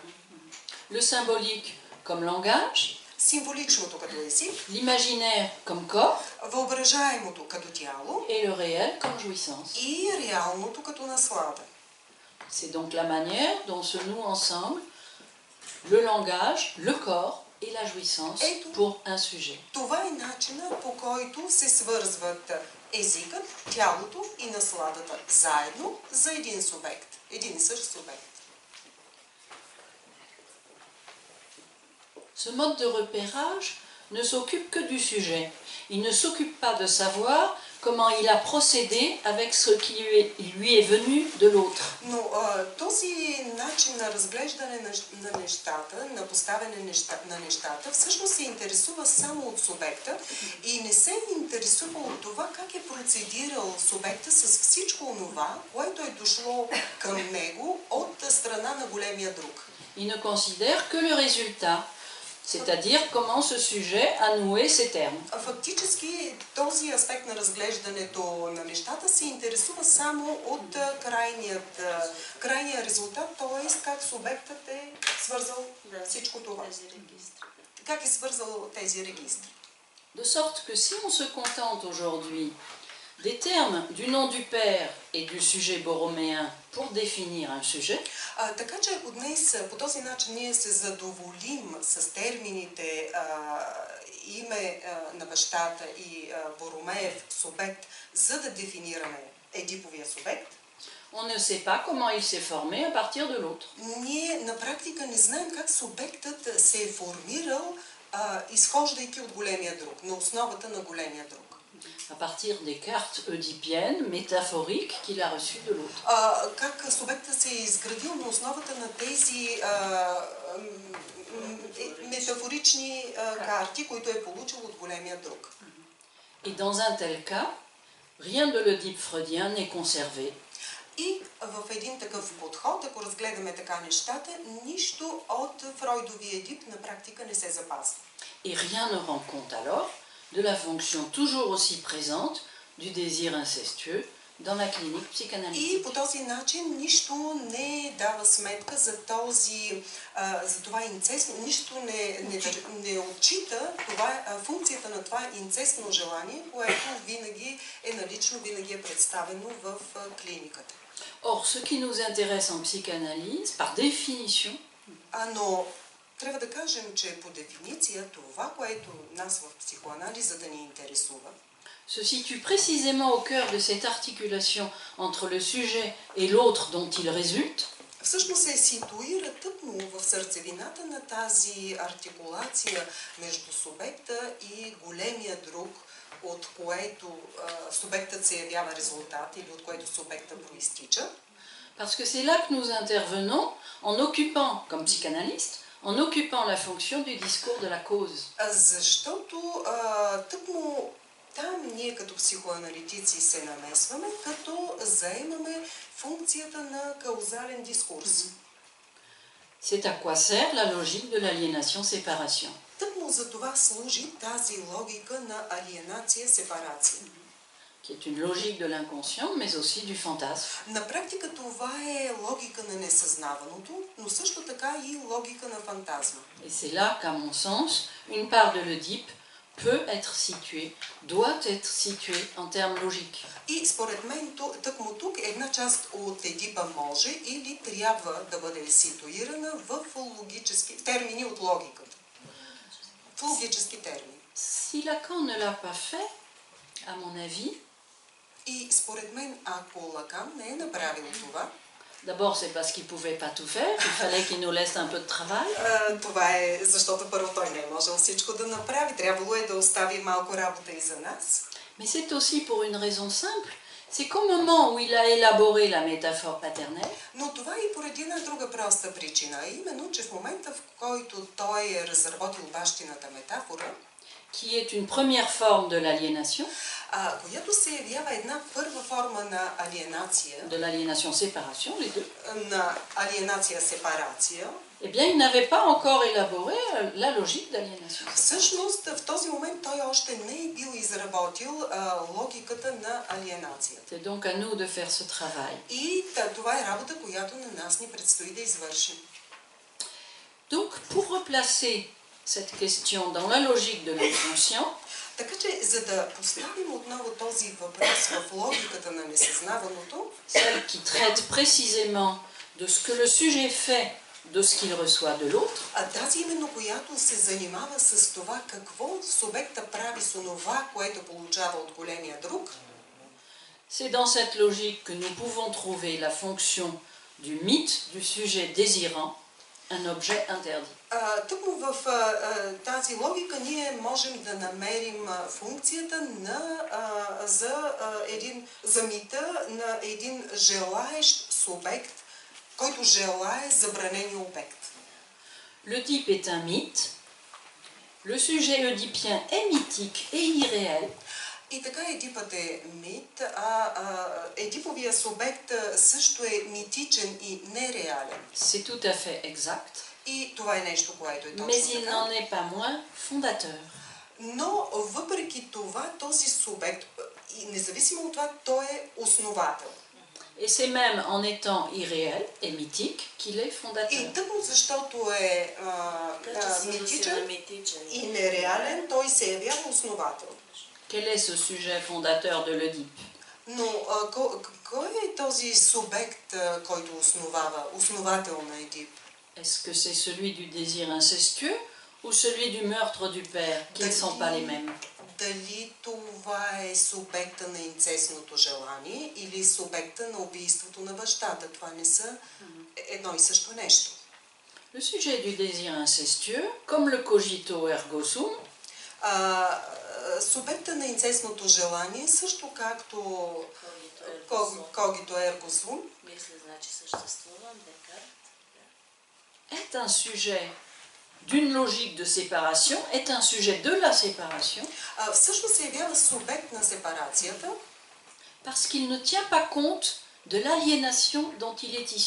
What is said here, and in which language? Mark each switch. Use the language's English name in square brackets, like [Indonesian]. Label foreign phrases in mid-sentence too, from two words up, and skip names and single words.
[French] Le symbolique comme langage, [Bulgarian] символичното като език, [French] l'imaginaire comme corps, [Bulgarian] въображаемото като тяло [French] et le réel comme jouissance. [Bulgarian] и реалното като наслада. [French] C'est donc la manière dont se nouent ensemble le langage, le corps et la jouissance pour un sujet. [Bulgarian] Това е начинът, по който се свързват езикът, тялото и насладата заедно за един субект, един и същ субект. [French] Ce mode de repérage ne s'occupe que du sujet. Il ne s'occupe pas de savoir comment il a procédé avec ce qui lui est venu de l'autre. [Bulgarian] Но този начин на разглеждане на нещата, на поставяне на нещата, всъщност се интересува само от субекта и не се интересува от това как е процедирал субекта с всичко онова, което е дошло към него от страна на големия друг. [French] Il ne considère que le résultat, c'est-à-dire comment ce sujet a noué ses termes. [Bulgarian] Фактически този аспект на разглеждането на нещата се интересува само от крайния резултат, т.е. как субектът е свързал всичко това. Как е свързал тези регистри. [French] De sorte que si on se contente aujourd'hui des termes du nom du père et du sujet borroméen pour définir un sujet, [Bulgarian] така че ако днес по този начин ние се задоволим с термините име на бащата и Боромеев субект, за да дефинираме едиповия субект, [French] on ne sait pas comment il s'est formé à partir de l'autre. [Bulgarian] Ние на практика не знаем как субектът се е формирал, изхождайки от големия друг, на основата на големия друг. [French] À partir des cartes oedipiennes, métaphoriques qu'il a reçues de l'autre. [Bulgarian] Как субектът се е изградил на основата на тези метафорични карти, които е получил от големия друг. [French] Et dans un tel cas, rien de l'Oedipe freudien n'est conservé. [Bulgarian] И в един такъв подход, ако разгледаме така нещата, нищо от Фройдовия Едип на практика не се запазва. [French] Et rien ne rend compte alors de la fonction toujours aussi présente du désir incestueux dans la clinique psychanalytique. [Bulgarian] И по този начин нищо не дава сметка за това инцест, нищо не отчита функцията на това инцестно желание, което винаги е налично, винаги е представено в клиниката. [French] Or, ce qui nous intéresse en psychanalyse, par définition, [Bulgarian] но трябва да кажем, че по дефиниция това, което нас в психоанализа да ни интересува, [French] se situe précisément au cœur de cette articulation entre le sujet et l'autre dont il résulte, [Bulgarian] всъщност се ситуира тъкмо в сърцевината на тази артикулация между субекта и големия друг, от което субектът се явява резултат или от което субекта проистича. [French] Parce que c'est là que nous intervenons en occupant, comme psychanalyste, en occupant la fonction du discours de la cause. [Bulgarian] Защото тъкмо там ние като психоаналитици се намесваме, като заемаме функцията на каузален дискурс. [French] C'est à quoi sert la logique de l'aliénation-séparation. [Bulgarian] Тъкмо за това служи тази логика на алиенация-сепарация. [French] Qui est une logique de l'inconscient, mais aussi du fantasme. [Bulgarian] На практика това е логика на несъзнаваното, но също така и логика на фантазма. [French] Et c'est là qu'à mon sens, une part de l'Oedipe peut être située, doit être située en termes logiques. [Bulgarian] И според мен тъкмо тук една част от Едипа може или трябва да бъде ситуирана в логически термини от логиката. В логически термини. [French] Si Lacan ne l'a pas fait, à mon avis, [Bulgarian] и според мен, ако Лакан не е направил това, [French] d'abord c'est parce qu'il ne pouvait pas tout faire, il fallait qu'il nous laisse un peu de travail. [Bulgarian] Това е защото първо той не е можел всичко да направи, трябвало е да остави малко работа и за нас. [French] Mais c'est aussi pour une raison simple, c'est qu'au moment où il a élaboré la métaphore paternelle, [Bulgarian] но това е и поради една друга проста причина, именно, че в момента, в който той е разработил бащината метафора, [French] qui est une première forme de l'aliénation, [Bulgarian] която се явява една първа форма на алиенация, [French] de l'aliénation-séparation, les deux, [Bulgarian] на алиенация-сепарация, [French] eh bien, il n'avait pas encore élaboré la logique d'aliénation. [Bulgarian] Всъщност, в този момент той още не е бил изработил логиката на алиенацията. [French] C'est donc à nous de faire ce travail. [Bulgarian] И това е работа, която на нас ни предстои да извършим. [French] Donc, pour replacer cette question dans la logique de l'inconscient, [Bulgarian] така че, за да поставим отново този въпрос в логиката на несъзнаваното, [French] celle qui traite précisément de ce que le sujet fait de ce qu'il reçoit de l'autre. [Bulgarian] Тази именно, която се занимава с това какво субекта прави с онова, което получава от големия друг. [French] C'est dans cette logique que nous pouvons trouver la fonction du mythe du sujet désirant, un objet interdit. [Bulgarian] Тъкмо в тази логика ние можем да намерим функцията за мита на един желаещ субект, който желае забранения обект. [French] L'Œdipe est un mythe. Le sujet oedipien est mythique et irréel. [Bulgarian] И така Едипът е мит, Едиповия субект също е митичен и нереален. [French] C'est tout à fait exact. [Bulgarian] И това е нещо, което е точно [French] Mais il [Bulgarian] така. [French] n'en est pas moins fondateur. [Bulgarian] Но въпреки това този субект, и независимо от това, той е основател. [French] Et c'est même en étant irréel et mythique qu'il est fondateur. [Bulgarian] И тъкмо защото е митичен и нереален, той се явява основател. [French] Quel est ce sujet fondateur de l'Œdipe? [Bulgarian] Но кой е този субект, който основател на Едип? [French] Est-ce que c'est celui du désir incestueux ou celui du meurtre du père, qui ne sont pas les mêmes? [Bulgarian] Дали това е субекта на инцестното желание или субекта на убийството на бащата? Това не са едно и също нещо. [French] Le sujet du désir incestueux, comme le [Latin] cogito ergo sum, [Bulgarian] субекта на инцестното желание, също както [Latin] cogito ergo sum, [French] est un sujet d'une logique de séparation, est un sujet de la séparation, [Bulgarian] всъщност се явява субект на сепарацията, [French] parce qu'il ne tient pas compte de l'aliénation dont il est issu.